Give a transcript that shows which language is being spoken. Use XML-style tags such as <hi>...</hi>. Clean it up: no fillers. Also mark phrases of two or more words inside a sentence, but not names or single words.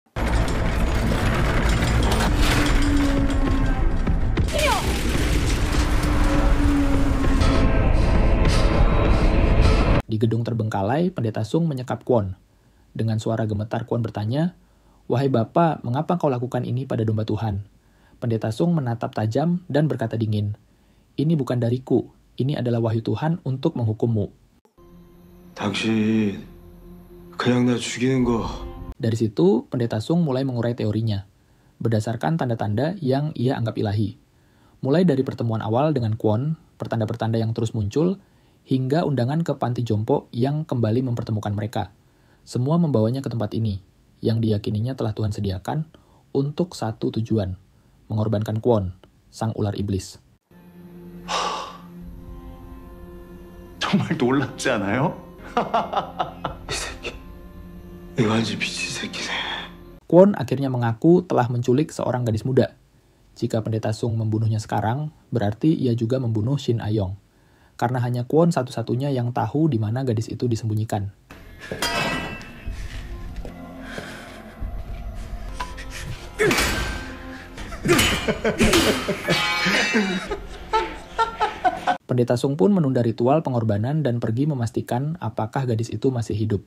<id>Di gedung terbengkalai, Pendeta Sung menyekap Kwon. Dengan suara gemetar, Kwon bertanya, "Wahai Bapak, mengapa kau lakukan ini pada domba Tuhan?" Pendeta Sung menatap tajam dan berkata dingin, "Ini bukan dariku, ini adalah wahyu Tuhan untuk menghukummu."</id> <ko>당신 그냥 나 죽이는 거.</ko> <id>Dari situ, Pendeta Sung mulai mengurai teorinya, berdasarkan tanda-tanda yang ia anggap ilahi. Mulai dari pertemuan awal dengan Kwon, pertanda-pertanda yang terus muncul, hingga undangan ke panti jompo yang kembali mempertemukan mereka. Semua membawanya ke tempat ini, yang diyakininya telah Tuhan sediakan untuk satu tujuan, mengorbankan Kwon, sang ular iblis.</id> <ko>정말 놀랍지 않아요? 이 새끼. 이거 완전 미친 새끼네.</ko> <id>Kwon akhirnya mengaku telah menculik seorang gadis muda. Jika Pendeta Sung membunuhnya sekarang, berarti ia juga membunuh Shin Ayong. Karena hanya Kwon satu-satunya yang tahu di mana gadis itu disembunyikan. Pendeta Sung pun menunda ritual pengorbanan dan pergi memastikan apakah gadis itu masih hidup.</id>